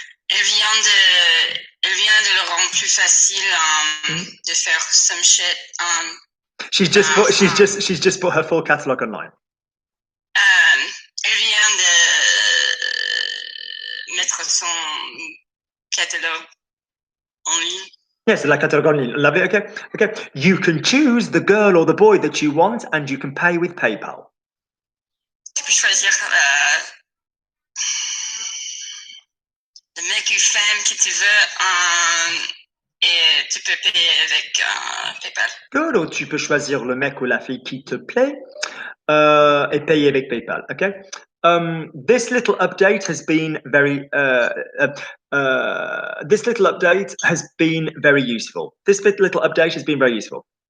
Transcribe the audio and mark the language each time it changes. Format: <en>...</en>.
<fr>Elle vient de le rendre plus facile de faire</fr> <en>some shit. She's just put her full catalogue online.</en> <fr>Elle vient de mettre son catalogue en ligne.</fr> <en>Yes,</en> <fr>la catalogue en ligne.</fr> <en>Love it. Okay. Okay. You can choose the girl or the boy that you want, and you can pay with PayPal.</en> <fr>Tu peux choisir le mec ou femme que tu veux et tu peux payer avec PayPal.</fr> <en>Good.</en> <fr>Ou tu peux choisir le mec ou la fille qui te plaît et payer avec PayPal.</fr> <en>Okay. This little update has been very useful. This little update has been very useful.</en>